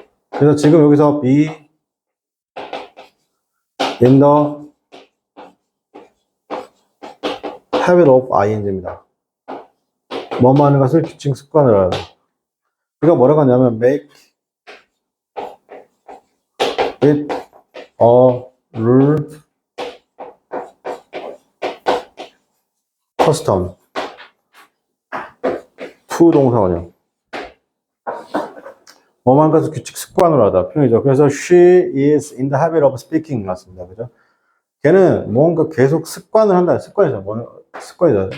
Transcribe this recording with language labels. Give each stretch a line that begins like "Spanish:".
Korean: 그래서 지금 여기서
English: be in the habit of ing
Korean: 입니다. 뭐뭐 하는 것을 규칙 습관으로 하다. 이거 뭐라고 하냐면
English: make it a rule custom to
Korean: 동사원이요. 뭐뭐 하는 것을 규칙 습관으로 하다 표현이죠. 그래서
English: she is in the habit of speaking
Korean: 맞습니다. 그죠? 걔는 뭔가 계속 습관을 한다. 습관이죠. 습관이죠.